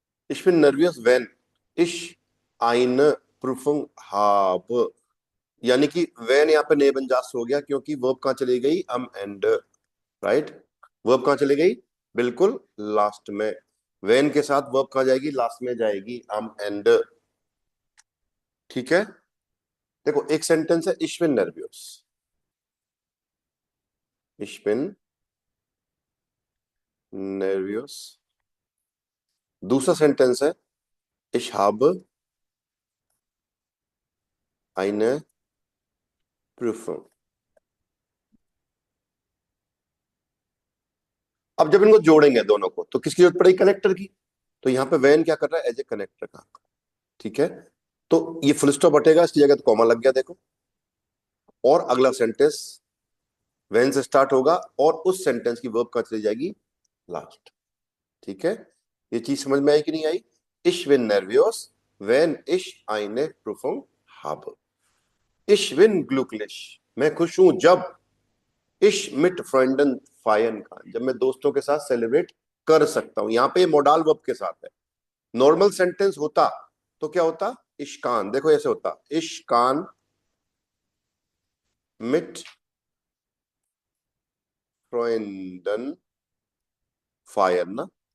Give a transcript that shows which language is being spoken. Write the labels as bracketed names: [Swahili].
[German] इश बिन नर्वियस वैन इश आइन प्रूफुंग हाब, [Hindi] यानी कि वैन यहाँ पे नेबनजास हो गया, क्योंकि वर्ब कहाँ चली गई, अम एंड, राइट। वर्ब कहाँ चली गई, बिल्कुल लास्ट में। वेन के साथ वर्ब कहाँ जाएगी, लास्ट में जाएगी, am एंड। ठीक है। देखो एक सेंटेंस है, [German] ich bin nervös, ich bin nervös। [Hindi] दूसरा सेंटेंस है, [German] ich habe eine Prüfung। [Hindi] अब जब इनको जोड़ेंगे दोनों को, तो किसकी जरूरत पड़ेगी, कनेक्टर की। तो यहाँ पे वेन क्या कर रहा है, एज ए कनेक्टर का। ठीक है। तो ये फुल स्टॉप हटेगा, इसकी जगह तो कॉमा लग गया, देखो। और अगला सेंटेंस वेन से स्टार्ट होगा, और उस सेंटेंस की वर्ब कहाँ चली जाएगी, लास्ट। ठीक है। ये चीज समझ में आई कि नहीं आई। [German] Ich bin nervös, wenn ich eine Prüfung habe। Ich bin glücklich, [Hindi] मैं खुश हूं जब, [German] ich mit Freunden feiern kann, [Hindi] जब मैं दोस्तों के साथ सेलिब्रेट कर सकता हूं। यहाँ पे मोडाल वर्ब के साथ है। नॉर्मल सेंटेंस होता तो क्या होता, [German] ich kann, [Hindi] देखो ऐसे होता, [German] ich kann mit Freunden feiern [Hindi] ना।